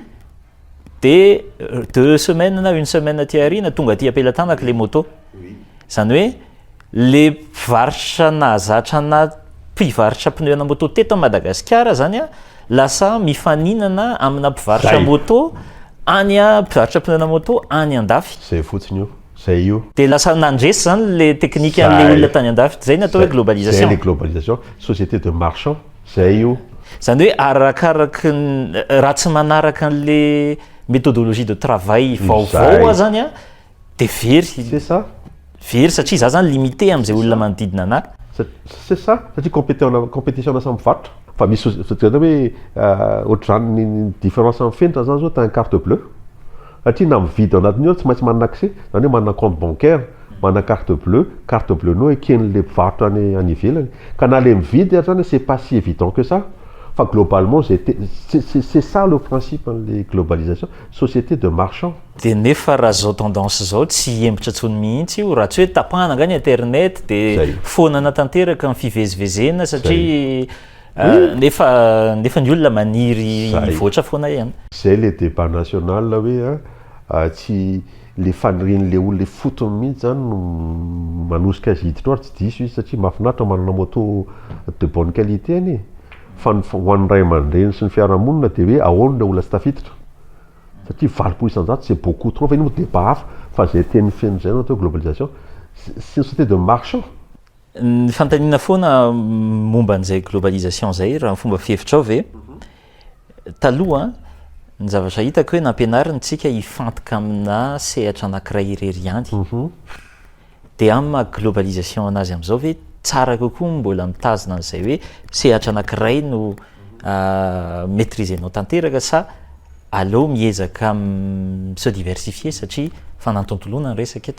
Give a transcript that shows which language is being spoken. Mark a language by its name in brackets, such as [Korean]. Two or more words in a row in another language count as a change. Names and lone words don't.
[French] de 2 semaines [Malagasy] na 1 semaine aty aoriana tonga aty ampelatanako le moto zany hoe le mpivarotra nahazatra na mpivarotra pneu ana moto teto Madagasikara zany lasa mifaninana amina mpivarotra moto any mpivarotra pneu ana moto any andafy zay fotsiny io zay io de lasa nandresy zany le teknika an'le olona tany andafy zay ny atao hoe globalisation. Zay le globalisation [French] société de marchand [Malagasy] zay io zany hoe arakaraky raha tsy manaraka an'le [French] méthodologie de travail [Malagasy] vaovao zany de very [French] c'est ça [Malagasy] very satria za zany limité am'izay olona manodidina anahy c'est ça satria compétition samy mivarotra fa misy hoe ohatr'izany ny différence amin'ny fenitra zany zao [French] t'as un carte bleue [Malagasy] satria na mividy ao anatiny ao tsy maintsy manana accès zany hoe manana [French] compte bancaire [Malagasy] manana [French] carte bleue [Malagasy] nao eken'le mpivarotra any ivelany ka na le mividy zany [French] c'est pas si évident que ça [Malagasy] fa [French] globalement c'est ça le principe les globalisation société de marchand [Malagasy] de nefa raha zao tendance zao tsy embitra tsony mihitsy io raha tsy hoe tapahana angany internet de fonana tanteraka ny fivezivezena satria nefa ny olona maniry voatra foana ihany zay le débat national hoe tsy le fanirin'le olona fotony mihitsy zany no manosika azy hiditra oary tsy diso izy satria mahafinaritra manana moto [French] de bonne qualité [Malagasy] any fa ho an'ny ray aman-dreny sy ny fiarahamonina de hoe ahoana le olona tsy tafiditra satria 20% isanjato [French] c'est beaucoup trop [Malagasy] fa iny mo débat hafa fa zay teny feno zay no atao [French] globalisation c'est une société de marchand. [Malagasy] Ny fantaniana foana momba an'izay globalisation zay raha fomba fihevitra ao ve taloha ny zavatra hitako hoe nampianarintsika hifantoka amina sehatra anankiray irery ihany de amin'ny maha globalisation anazy am'izao ve tsara kokoa mbola mitazona an'izay hoe sehatra anankiray no maîtrisenao tanteraka sa aleo miezaka [French] se diversifier [Malagasy] satria fanantontolona ny resaka eto.